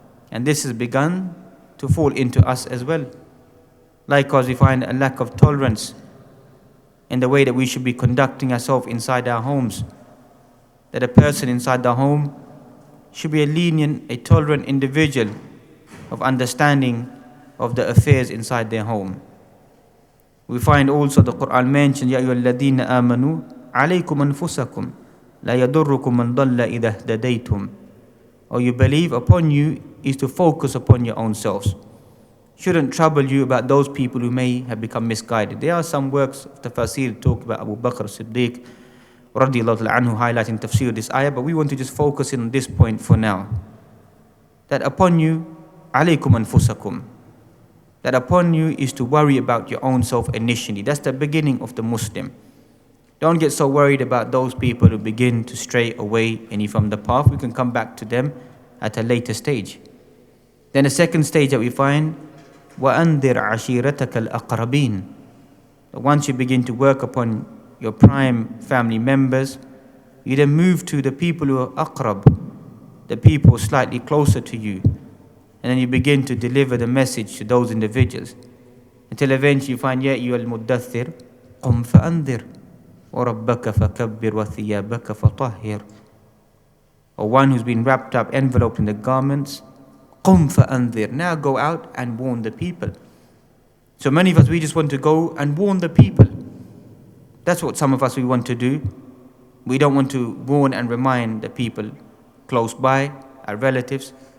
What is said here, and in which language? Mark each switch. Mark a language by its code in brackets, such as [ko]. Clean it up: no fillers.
[en] And this has begun to fall into us as well. Likewise, we find a lack of tolerance in the way that we should be conducting ourselves inside our homes. That a person inside the home should be a lenient, a tolerant individual of understanding of the affairs inside their home. We find also the Quran mentioned, [ar] يَا أَيُّهَا الَّذِينَ آمَنُوا عَلَيْكُمْ أَنفُسَكُمْ لَا يَضُرُّكُمْ مَنْ ضَلَّ إِذَا اهْتَدَيْتُمْ. [en] Or you believe, upon you is to focus upon your own selves. Shouldn't trouble you about those people who may have become misguided. There are some works of tafsir talk about Abu Bakr Siddiq radiallahu anhu highlighting tafsir of this ayah, but we want to just focus in on this point for now. That upon you, [ar] alaykum anfusakum, [en] that upon you is to worry about your own self initially. That's the beginning of the Muslim. Don't get so worried about those people who begin to stray away any from the path. We can come back to them at a later stage. Then the second stage that we find, [ar] وَأَنذِرْ عَشِيرَتَكَ الْأَقْرَبِينَ. [en] Once you begin to work upon your prime family members, you then move to the people who are aqrab, the people slightly closer to you. And then you begin to deliver the message to those individuals. Until eventually you find, [ar] يَا أَيُّهَا الْمُدَّثِّرْ قُمْ فَأَنذِرْ وَرَبَّكَ فَكَبِّرْ وَثِيَابَكَ فَطَهِّرْ. [en] Or one who's been wrapped up, enveloped in the garments, [ar] قُمْ فَأَنذِرْ. [en] Now go out and warn the people. So many of us, we just want to go and warn the people. That's what some of us we want to do. We don't want to warn and remind the people close by, our relatives.